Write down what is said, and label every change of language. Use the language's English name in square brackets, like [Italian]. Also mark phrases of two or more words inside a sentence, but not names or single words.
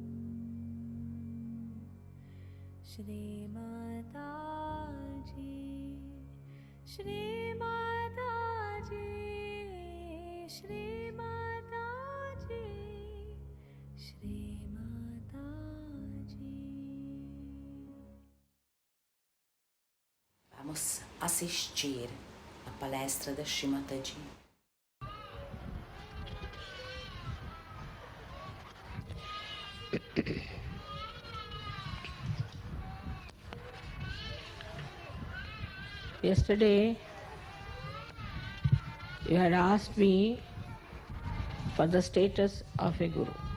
[Portuguese] Shri Mataji, Shri Mataji, Shri Mataji, Shri Mataji. Vamos assistir a palestra da Shrimataji. [English] Yesterday, you had asked me for the status of a guru.